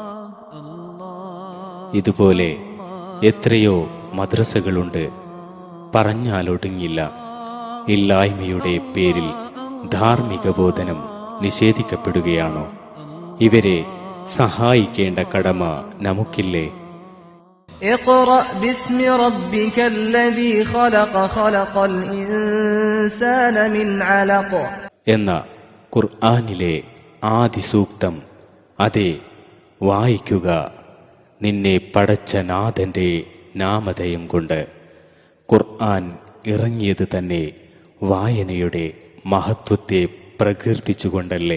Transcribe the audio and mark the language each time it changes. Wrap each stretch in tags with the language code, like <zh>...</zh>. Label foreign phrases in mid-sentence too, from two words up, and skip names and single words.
<ml>ഇതുപോലെ എത്രയോ മദ്രസകളുണ്ട്, പറഞ്ഞാലൊടുങ്ങില്ല. ഇല്ലായ്മയുടെ പേരിൽ ധാർമ്മിക ബോധനം നിഷേധിക്കപ്പെടുകയാണോ? ഇവരെ സഹായിക്കേണ്ട കടമ നമുക്കില്ലേ?</ml> <ar>اقرأ باسم ربك الذي خلق خلق الإنسان من علق</ar> <ml>എന്ന ഖുർആനിലെ ആദി സൂക്തം, അതെ വായിക്കുക നിന്നെ പടച്ച നാഥന്റെ നാമധേയം കൊണ്ട്. ഖുർആൻ ഇറങ്ങിയത് തന്നെ വായനയുടെ മഹത്വത്തെ പ്രകീർത്തിച്ചുകൊണ്ടല്ലേ?</ml>